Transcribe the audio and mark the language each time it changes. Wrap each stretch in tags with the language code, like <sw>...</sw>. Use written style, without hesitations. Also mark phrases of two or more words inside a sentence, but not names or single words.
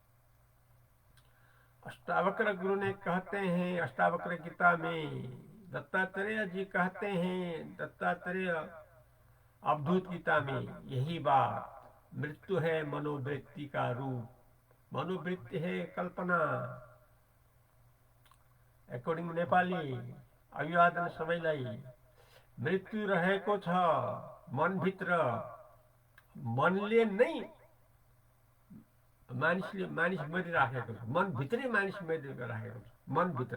<hi>अष्टावक्र गुरु ने कहते हैं अष्टावक्र गीता में, दत्तात्रेय जी कहते हैं दत्तात्रेय अवधूत गीता में यही बात। मृत्यु है मनोवृत्ति का रूप, मनोवृत्ति है कल्पना।</hi> <ne>एकोर्डिङ नेपाली अभिवादन सबैलाई। मृत्यु रहेको छ मनभित्र, मनले नै मानिस मरिराखेको छ, मनभित्रै मानिस मरिराखेको छ, मनभित्र।</ne>